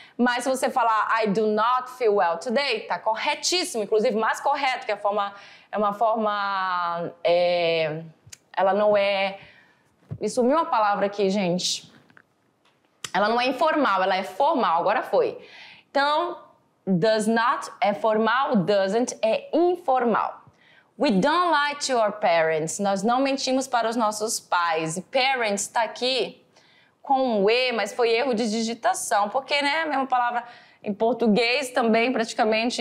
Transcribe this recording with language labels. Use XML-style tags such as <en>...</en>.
<pt>Mas se você falar</pt> <en>I do not feel well today,</en> <pt>tá corretíssimo, inclusive mais correto, que é uma forma, ela não é, me sumiu uma palavra aqui, gente. Ela não é informal, ela é formal, agora foi. Então, does not é formal, doesn't é informal.</pt> <en>We don't lie to our parents.</en> <pt>Nós não mentimos para os nossos pais. E parents está aqui com um E, mas foi erro de digitação. Porque, né, a mesma palavra em português também, praticamente.</pt>